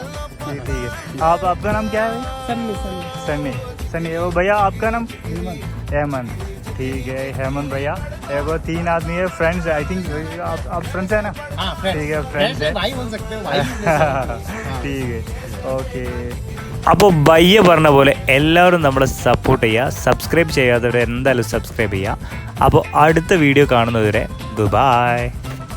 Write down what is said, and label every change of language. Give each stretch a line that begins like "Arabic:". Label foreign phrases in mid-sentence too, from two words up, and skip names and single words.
Hindi: ठीक है। आपका नाम क्या है? सनी। सनी। वो भैया आपका नाम? हेमंत। ठीक है हेमंत भैया। वो 3 आदमी है, फ्रेंड्स
English: I think.
Hindi: आप फ्रेंड्स है ना? हाँ ठीक है, फ्रेंड्स है, भाई बोल सकते हो भाई। ठीक है,
Malayalam: ഓക്കെ. അപ്പോൾ ബയ്യ പറഞ്ഞ പോലെ എല്ലാവരും നമ്മളെ സപ്പോർട്ട് ചെയ്യുക. സബ്സ്ക്രൈബ് ചെയ്യാത്തവർ എന്തായാലും സബ്സ്ക്രൈബ് ചെയ്യുക. അപ്പോൾ അടുത്ത വീഡിയോ കാണുന്നതുവരെ ബൈ.